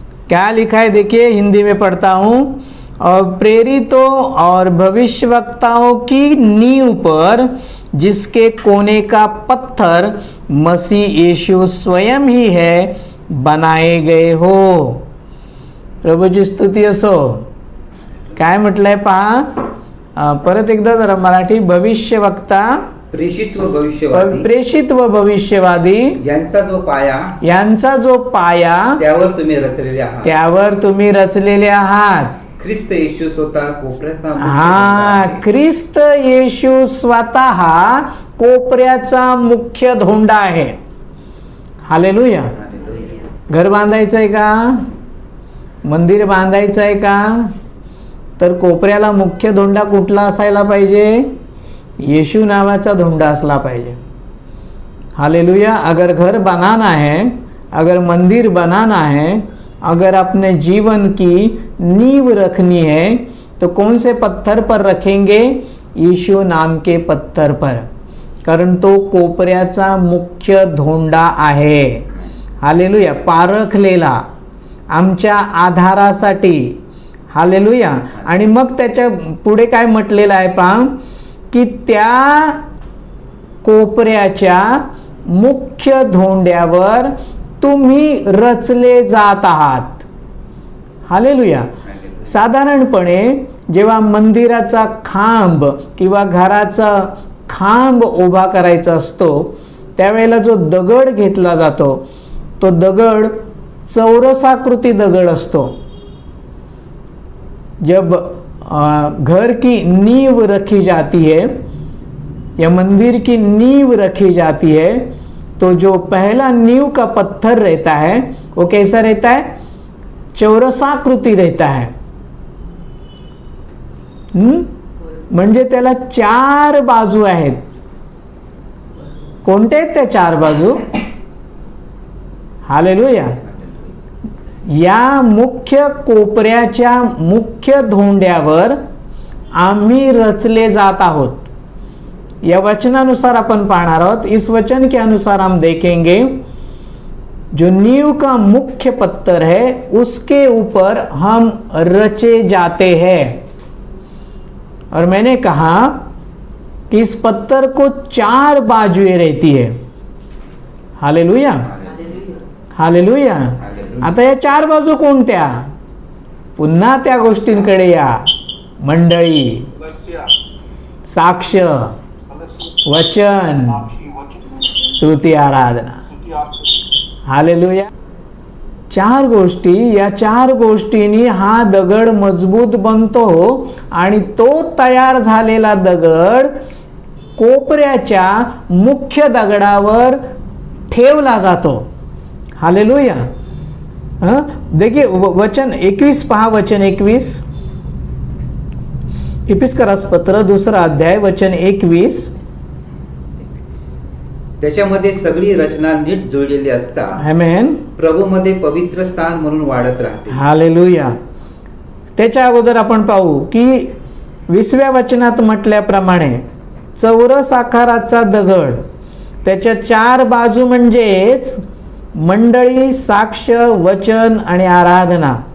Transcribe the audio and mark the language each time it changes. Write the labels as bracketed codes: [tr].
[hi] क्या लिखा है देखिए, हिंदी में पढ़ता हूँ. और प्रेरितों और भविष्यवक्ताओं की नींव पर जिसके कोने का पत्थर मसीह यीशु स्वयं ही है बनाए गए हो. [mr] प्रभूची स्तुती असो. काय म्हटलंय पहा, परत एकदा जरा मराठी. भविष्यवक्ता प्रेषित व भविष्यवादी प्रेषित व भविष्यवादी यांचा जो पाया यांचा जो पाया त्यावर तुम्ही रचलेले आहात. त्यावर तुम्ही रचलेले आहात. ख्रिस्त येशू स्वतः कोपऱ्याचा मुख्य धोंडा हा, आहे. ख्रिस्त येशू स्वतः कोपऱ्याचा मुख्य धोंडा आहे. हालेलुया. हालेलुया. घर बांधायचं आहे का, मंदिर बांधायचं आहे का, तर कोपऱ्याला मुख्य धोंडा कुठला असायला पाहिजे? यीशु नावाचा धोंडा असला पाहिजे. हालेलुया. [hi] अगर घर बनाना है, अगर मंदिर बनाना है, अगर अपने जीवन की नींव रखनी है, तो कौन से पत्थर पर रखेंगे? यीशु नाम के पत्थर पर, [mr] कारण तो कोपऱ्याचा मुख्य धोंडा आहे. हालेलुया. पारखलेला आमच्या आधारासाठी. हालेलुया. आणि मग त्याच्या पुढे काय म्हटलेलं आहे पहा, की त्या कोपऱ्याच्या मुख्य धोंड्यावर तुम्ही रचले जात आहात. हालेलुया. साधारणपणे जेव्हा मंदिराचा खांब किंवा घराचा खांब उभा करायचा असतो, त्यावेळेला जो दगड घेतला जातो, तो दगड चौरसाकृती दगड असतो. [hi] जब घर की नींव रखी जाती है या मंदिर की नींव रखी जाती है, तो जो पहला नींव का पत्थर रहता है वो कैसा रहता है? चौरसाकृती रहता है. [mr] म्हणजे त्याला 4 बाजू आहेत. कोणत्या आहेत त्या 4 बाजू? हालेलुया. या मुख्य कोपऱ्याच्या मुख्य धोंड्यावर आम्ही रचले जात आहोत. या वचनानुसार अपन पढ़ना आहोत. [hi] इस वचन के अनुसार हम देखेंगे, जो नींव का मुख्य पत्थर है उसके ऊपर हम रचे जाते हैं. और मैंने कहा कि इस पत्थर को 4 बाजुएं रहती है. [mr] हालेलुया. हालेलुया. आता या 4 बाजू कोणत्या? पुन्हा त्या गोष्टींकडे या. मंडळी, साक्ष, वचन, स्तुती, आराधना. हालेलुया. 4 गोष्टी. या 4 गोष्टींनी हा दगड मजबूत बनतो आणि तो तयार झालेला दगड कोपऱ्याच्या मुख्य दगडावर ठेवला जातो. हालेलुया. [hi] देखिए [mr] वचन 21 पहा. वचन 21 इफिस्करास पत्र 2 अध्याय वचन 21. त्याच्यामध्ये सगळी रचना नीट जुळलेली असता आमेन. प्रभूमध्ये पवित्र स्थान म्हणून वाढत राहते. हालेलुया. त्याच्या अगोदर आपण पाहू की 20व्या वचनात म्हटल्याप्रमाणे चौरस आकाराचा दगड, त्याच्या 4 बाजू म्हणजेच मंडळी, साक्ष, वचन आणि आराधना.